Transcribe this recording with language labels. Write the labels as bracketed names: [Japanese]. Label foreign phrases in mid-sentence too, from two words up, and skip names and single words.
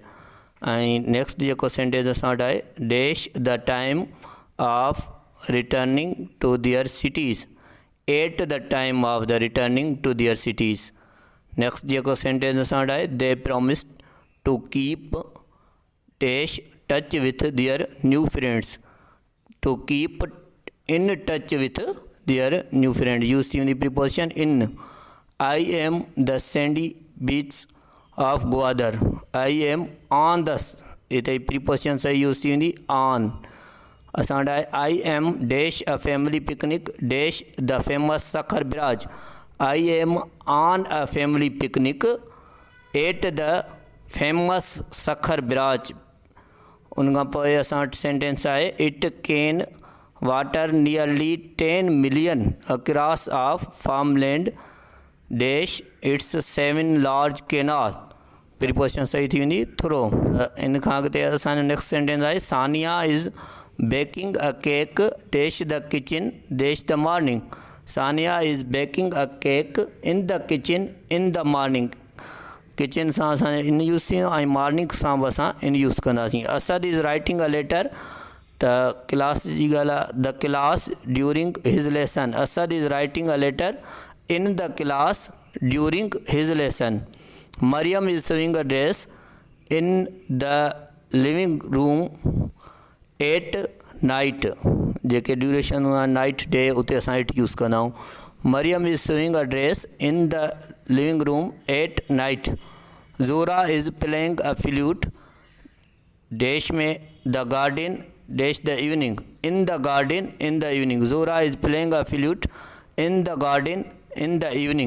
[Sindhi] ऐं नेक्स्ट जेको सेंटेंस असां वटि आहे [English] dash the time of returning to their cities at the time of the returning to their cities. [Sindhi] नेक्स्ट जेको सेंटेंस असां वटि आहे [English] they promised to keep dash touch with their new friends. To keep in touch with their new friend use [Sindhi] थी वेंदी [English] preposition in. I am the sandy beach of Gwadar. I am on the [Sindhi] हिते प्रीपोजिशन सही यूज़ थी वेंदी [English] ऑन। [Sindhi] असां वटि आहे [English] I am dash a family picnic dash the famous सखर बिराज। I am on a family picnic at the famous सखर बिराज। [Sindhi] उन खां पोइ असां वटि सेंटेंस आहे [English] it can water nearly 10 million across of farmland dash its 7 large canal. [Sindhi] प्रीपोजिशन सही थी वेंदी थ्रो। इन खां अॻिते असांजो नेक्स्ट सेंटेंस आहे [English] Sania is baking a cake dash the kitchen dash the morning. Sania is baking a cake in the kitchen in the morning. [Sindhi] किचन सां असांजो इन यूज़ थींदो ऐं मॉर्निंग सां बि असां इन यूज़ कंदासीं। [English] Asad is writing a letter. [Sindhi] त क्लास जी ॻाल्हि आहे [English] the class during his lesson. Asad is writing a letter in the class during his lesson. Maryam is sewing a dress in the living room at night. [Sindhi] जेके ड्यूरेशन आहे [English] night day [Sindhi] उते असां इट यूज़ कंदा आहियूं। [English] Maryam is sewing a dress in the living room at night. Zora is playing a flute dash में the garden dash the evening in the garden in the evening। Zora is playing a flute in the garden in the evening.